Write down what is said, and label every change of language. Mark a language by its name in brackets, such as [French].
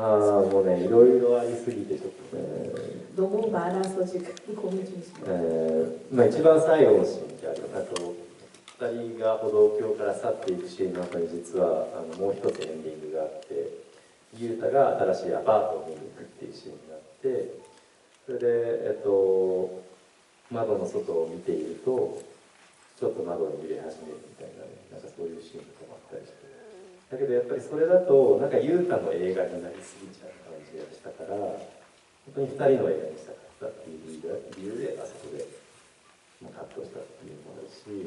[Japanese] もうね、いろいろありすぎてちょっとね。 [Korean] 너무 많아서 지금 고민 중이십니다. [Japanese] 一番最後のシーンってあと2人が歩道橋から去っていくシーンの後に実はもう一つエンディングがあってユータが新しいアパートを見に行くっていうシーンがあってそれで、窓の外を見ているとちょっと窓に揺れ始めるみたいなねなんかそういうシーンとかもあったりしてだけどやっぱりそれだとなんかユータの映画になりすぎちゃう感じがしたから本当に2人の映画にしたかったっていう理由であそこでカットしたっていうのもあるし